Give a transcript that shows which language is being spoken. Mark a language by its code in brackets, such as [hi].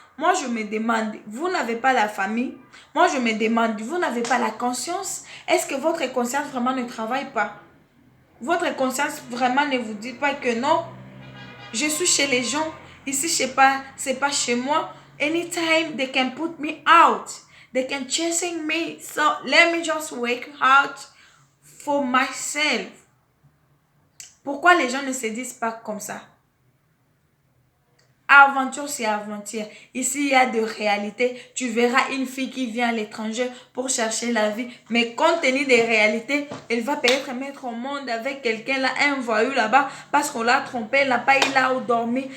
[fr] Moi, je me demande, vous n'avez pas la famille? Moi, je me demande, vous n'avez pas la conscience? Est-ce que votre conscience vraiment ne travaille pas? Votre conscience vraiment ne vous dit pas que non, je suis chez les gens, ici, c'est pas chez moi. [en] Anytime they can put me out. They can chasing me. So let me just work hard for myself. [fr] Pourquoi les gens ne se disent pas comme ça? Aventure, c'est aventure. Ici, il y a de réalité. Tu verras une fille qui vient à l'étranger pour chercher la vie. Mais compte tenu des réalités, elle va peut-être mettre au monde avec quelqu'un là, un voyou là-bas, parce qu'on l'a trompé, elle n'a pas eu là où dormir.